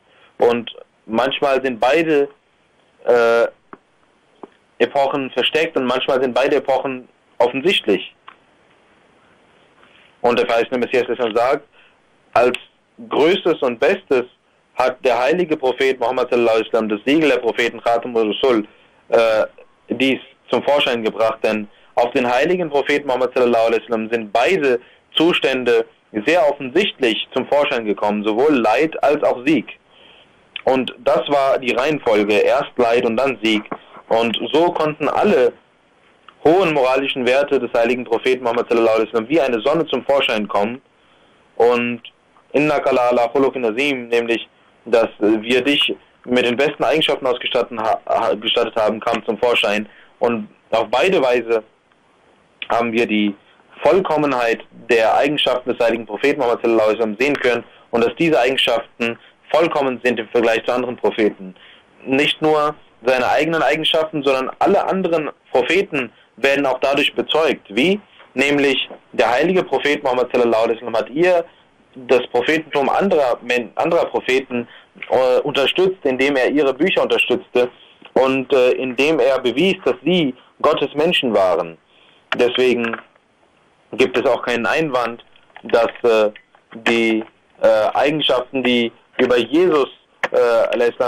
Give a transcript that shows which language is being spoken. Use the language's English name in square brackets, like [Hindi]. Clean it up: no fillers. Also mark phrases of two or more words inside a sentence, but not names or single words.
[German] Und manchmal sind beide Epochen versteckt und manchmal sind beide Epochen offensichtlich. Und der verheißene Messias sagt, als größtes und bestes hat der heilige Prophet Muhammad [Arabic] صلى الله عليه وسلم, [German] das Siegel der Propheten [Arabic] خاتم الرسل, [German] dies zum Vorschein gebracht, denn auf den heiligen Propheten Muhammad [Arabic] صلى الله عليه وسلم [German] sind beide Zustände sehr offensichtlich zum Vorschein gekommen, sowohl Leid als auch Sieg. Und das war die Reihenfolge, erst Leid und dann Sieg. Und so konnten alle hohen moralischen Werte des heiligen Propheten Muhammad [Arabic] صلى الله عليه وسلم [German] wie eine Sonne zum Vorschein kommen. [Arabic] Und إنك لعلى خلق عظيم, [German] nämlich, dass wir dich mit den besten Eigenschaften ausgestattet haben, kam zum Vorschein. Und auf beide Weise haben wir die Vollkommenheit der Eigenschaften des heiligen Propheten Muhammad [Arabic] صلى الله عليه وسلم [German] sehen können, und dass diese Eigenschaften vollkommen sind im Vergleich zu anderen Propheten. Nicht nur seine eigenen Eigenschaften, sondern alle anderen Propheten werden auch dadurch bezeugt. Wie? Nämlich der heilige Prophet Muhammad [Arabic] صلى الله عليه وسلم [German] hat das Prophetentum anderer Propheten unterstützt, indem er ihre Bücher unterstützte und indem er bewies, dass sie Gottes Menschen waren. Deswegen gibt es auch keinen Einwand, dass die Eigenschaften, die über Jesus a.s.